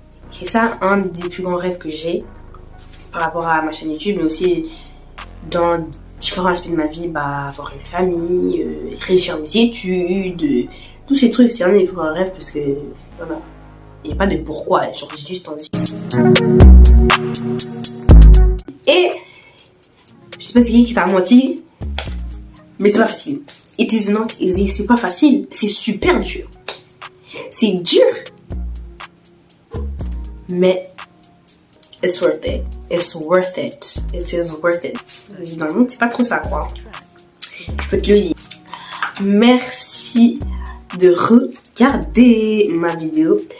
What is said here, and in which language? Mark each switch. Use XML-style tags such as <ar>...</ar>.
<fr>C'est ça un des plus grands rêves que j'ai par rapport à ma chaîne YouTube, mais aussi dans différents aspects de ma vie, avoir une famille, réussir mes études, tous ces trucs. C'est un des plus grands rêves parce que voilà, il n'y a pas de pourquoi, genre j'ai juste envie. Et je sais pas c'est qui t'a menti, mais c'est pas facile.</fr> <en>It is not easy,</en> <fr>c'est pas facile, c'est super dur. C'est dur, mais</fr> <en>it's worth it. It's worth it. It is worth it.</en> <fr>Évidemment, c'est pas trop ça, quoi. Je peux te le dire. Merci de regarder ma vidéo.</fr>